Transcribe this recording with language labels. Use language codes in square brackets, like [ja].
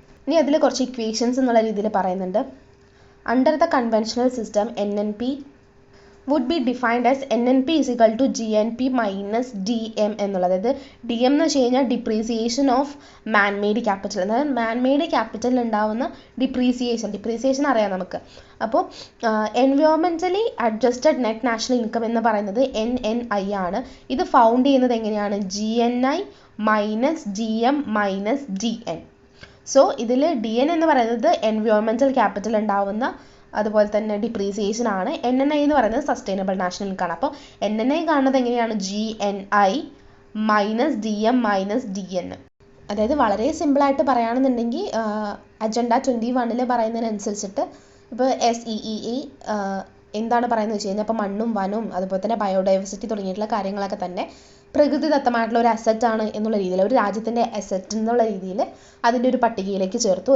[ml] ഇനി അതിൽ കുറച്ച് ഇക്വേഷൻസ് എന്നുള്ള രീതിയിൽ പറയുന്നുണ്ട്. [en] under the conventional system NNP would be defined as NNP is equal to GNP minus DM [ml] എന്നുള്ളത്. അതായത് DM എന്ന് വെച്ച് കഴിഞ്ഞാൽ [en] Depreciation of manmade capital. [ml] അതായത് മാൻമെയ്ഡ് ക്യാപിറ്റലിൽ ഉണ്ടാവുന്ന ഡിപ്രീസിയേഷൻ അറിയാം നമുക്ക്. അപ്പോൾ എൻവയോൺമെൻ്റലി അഡ്ജസ്റ്റഡ് നെറ്റ് നാഷണൽ ഇൻകം എന്ന് പറയുന്നത് NNI ആണ്. ഇത് ഫൗണ്ട് ചെയ്യുന്നത് എങ്ങനെയാണ്? [en] GNI minus GM minus DN. [ml] So ഇതിൽ DN എന്ന് പറയുന്നത് എൻവയോൺമെൻ്റൽ ക്യാപിറ്റൽ ഉണ്ടാവുന്ന അതുപോലെ തന്നെ ഡിപ്രീസിയേഷൻ ആണ്. NNI എന്ന് പറയുന്നത് സസ്റ്റൈനബിൾ നാഷണൽ ഇൻകം ആണ്. അപ്പോൾ NNI കാണുന്നത് എങ്ങനെയാണ്? GNI minus DM minus DN. അതായത് വളരെ സിമ്പിളായിട്ട് പറയുകയാണെന്നുണ്ടെങ്കിൽ അജണ്ട 21 പറയുന്നതിനനുസരിച്ചിട്ട് ഇപ്പോൾ SEE എന്താണ് പറയുന്നത് വെച്ച് കഴിഞ്ഞാൽ ഇപ്പോൾ മണ്ണും വനവും അതുപോലെ തന്നെ ബയോഡൈവേഴ്സിറ്റി തുടങ്ങിയിട്ടുള്ള കാര്യങ്ങളൊക്കെ തന്നെ പ്രകൃതിദത്തമായിട്ടുള്ള ഒരു അസറ്റാണ് എന്നുള്ള രീതിയിൽ, ഒരു രാജ്യത്തിൻ്റെ അസറ്റ് എന്നുള്ള രീതിയിൽ അതിൻ്റെ ഒരു പട്ടികയിലേക്ക് ചേർത്തു.